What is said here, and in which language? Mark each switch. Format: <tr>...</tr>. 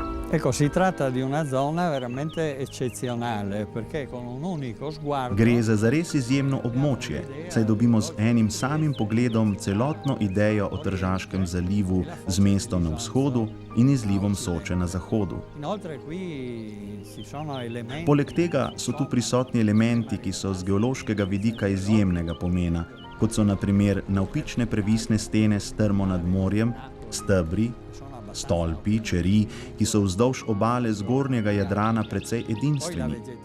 <it>Ecco, si tratta di una zona veramente eccezionale, perché con un unico sguardo...</it> <sl>Gre za zares izjemno območje, saj dobimo z enim samim pogledom celotno idejo o Tržaškem zalivu z mestom na vzhodu in izlivom Soče na zahodu.</sl> <it>Inoltre qui ci sono elementi...</it> <sl>Poleg tega so tu prisotni elementi, ki so z geološkega vidika izjemnega pomena, kot so na primer navpične previsne stene strmo nad morjem, stebri, stolpi, čeri, ki so vzdolž obale zgornjega Jadrana precej edinstveni.</sl>